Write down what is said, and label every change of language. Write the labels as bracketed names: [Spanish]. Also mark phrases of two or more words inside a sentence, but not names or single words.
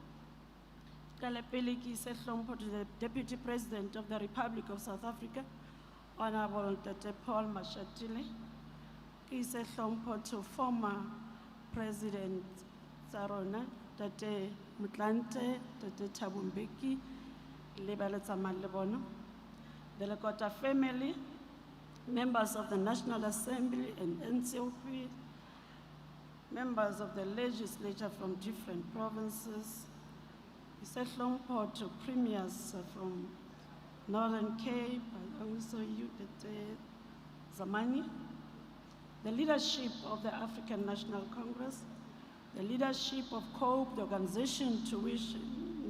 [Southern Sotho] Ka le pele ke ise hlompho [English] to the Deputy President of the Republic of South Africa, Honorable Ntate Paul Mashatile. [Southern Sotho] Ke ise hlompho [English] to former President [Southern Sotho] Sarona, Ntate Mutlante, Ntate Thabo Mbeki, le ba le tsamayang le bona. [English] The Lekota family, members of the National Assembly and NCOP, members of the legislature from different provinces, Isehlongpo to premiers from Northern Cape, I also you, Zamani, the leadership of the African National Congress, the leadership of COPE, the organization to which Mr.